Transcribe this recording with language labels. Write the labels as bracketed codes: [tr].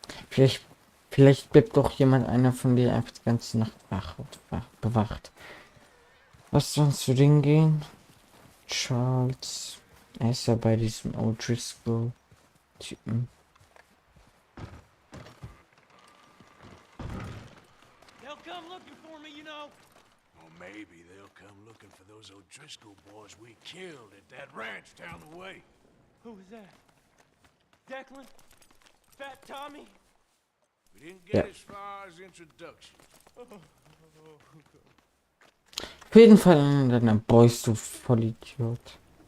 [de] Vielleicht bleibt doch einer von dir einfach die ganze Nacht bewacht. Lass uns zu denen gehen. Charles. Er ist ja bei diesem O'Driscoll-Typen. [en] They'll come looking for me, you know. Or maybe they'll come looking for those O'Driscoll boys we killed at that ranch down the way. Who was that? Declan? Fat Tommy? We didn't get as far as introduction. [de] Auf jeden Fall einer deiner Boys, du Vollidiot.